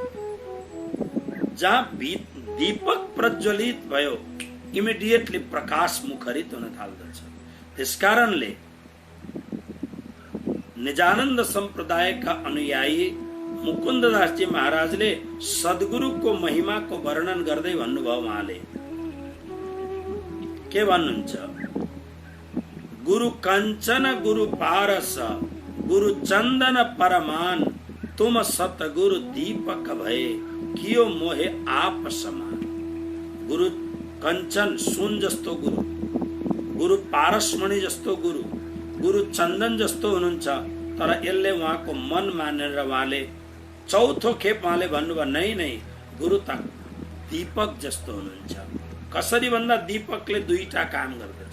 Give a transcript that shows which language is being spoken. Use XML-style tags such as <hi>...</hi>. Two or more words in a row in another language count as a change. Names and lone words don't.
<ne>जहाँ दीपक प्रज्वलित भयो इमिडिएटली प्रकाश मुखरित हुन थाल्दछ। त्यसकारणले निजानन्द सम्प्रदायका अनुयायी मुकुन्ददास जी महाराजले सद्गुरुको महिमाको वर्णन गर्दै भन्नुभयो। उहाँले के भन्नुहुन्छ?</ne> <hi>गुरु कंचन गुरु पारस गुरु चंदन परमान, तुम सतगुरु दीपक भय कियो मोहे आप समान।</hi> <ne>गुरु कंचन सुन जस्तो गुरु, गुरु पारसमणि जस्तो गुरु, गुरु चन्दन जस्तो हुनुहुन्छ। तर यसले उहाँको मन मानेर उहाँले चौथो खेप उहाँले भन्नुभयो नै गुरु त दीपक जस्तो हुनुहुन्छ। कसरी भन्दा दीपकले दुईटा काम गर्दछ।</ne>